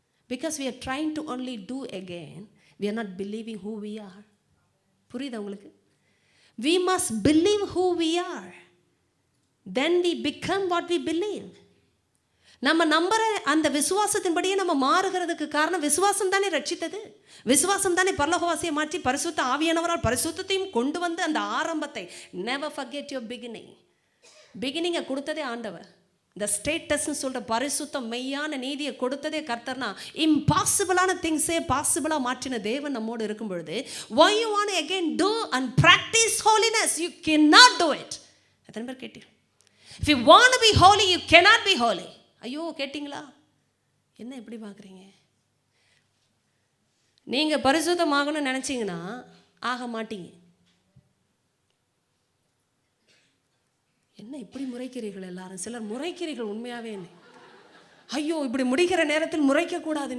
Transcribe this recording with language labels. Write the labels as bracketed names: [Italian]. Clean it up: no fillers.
[English] Because we are trying to only do again, we are not believing who we are. [Tamil] புரியுதா உங்களுக்கு? [English] We must believe who we are, then we become what we believe. [Tamil] நம்ம நம்புற அந்த விசுவாசத்தின்படியே நம்ம மாறுகிறதுக்கு காரணம் விசுவாசம் தானே ரட்சித்தது. விசுவாசம் தானே பரலோகவாசியை மாற்றி பரிசுத்த ஆவியானவரால் பரிசுத்தத்தையும் கொண்டு வந்து அந்த ஆரம்பத்தை. [English] never forget your beginning. [Tamil] பிகினிங்கை கொடுத்ததே ஆண்டவர். இந்த ஸ்டேட்டஸ்ன்னு சொல்கிற பரிசுத்தம் மெய்யான நீதியை கொடுத்ததே கர்த்தர்னா, இம்பாசிபிளான திங்ஸே பாசிபிளாக மாற்றின தேவன் நம்மோடு இருக்கும் பொழுது, [English] why you want to again do and practice holiness? You cannot do it. [Tamil] எத்தனை பேர் கேட்டீங்க? [English] If you want to be holy, you cannot be holy. [Tamil] ஐயோ கேட்டிங்களா? என்ன எப்படி பார்க்குறீங்க? நீங்கள் பரிசுத்தமாகணும்னு நினச்சிங்கன்னா ஆக மாட்டீங்க. என்ன இப்படி முறைக்கிறீர்கள் எல்லாரும்? சிலர் முறைக்கிறீர்கள் உண்மையாகவே. ஐயோ இப்படி முடிக்கிற நேரத்தில் முறைக்கக்கூடாது.